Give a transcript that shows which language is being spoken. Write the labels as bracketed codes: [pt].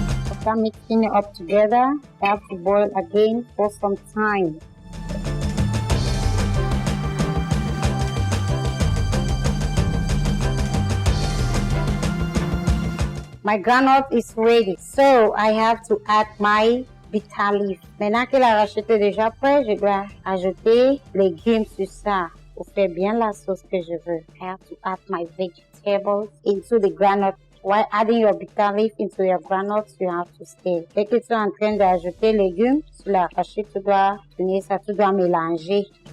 [en] After mixing it up together, I have to boil again for some time. My groundnut is ready, so I have to add my bitter leaf. [fr] Maintenant que l'arachide est déjà prêt, je dois ajouter légumes sur ça pour faire bien la sauce que je veux. [en] I have to add my vegetables into the groundnut. While adding your bitter leaf into your groundnuts, you have to stay. [fr] Dès que tu es en train d'ajouter légumes sur l'arachide, tu dois tenir ça, tu dois mélanger.